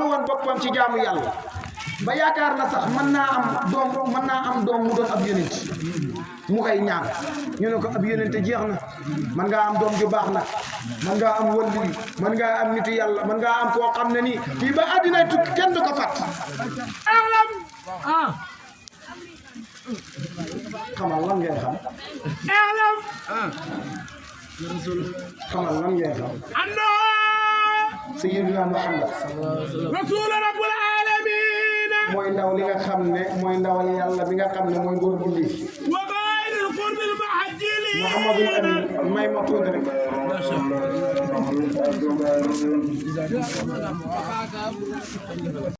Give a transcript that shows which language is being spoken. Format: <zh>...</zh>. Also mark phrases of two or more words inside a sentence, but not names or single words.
<wo>woon boppam ci jaamu yàlla ba yaakaar na sax mën naa am doom mu doon ab yonent mu koy ñaan ñu ne ko ab yonent jeex na mën ngaa am doom ju baax nag mën ngaa am wali mën ngaa am nitu yàlla mën ngaa am koo xam ne nii fii ba àddina tukki kenn du ko fàtt xamal lan ngay xam xamal lan ngay xam Sayyidina Muhammad</wo> <ar>رسول رب العالمين</ar> <wo>mooy ndaw li nga xam ne mooy ndawal yàlla bi nga xam ne mooy góor bu lii</wo> <ar>وغير القرب المحجل</ar> <wo>Muhammadul Amin may ma tuuti rek</wo>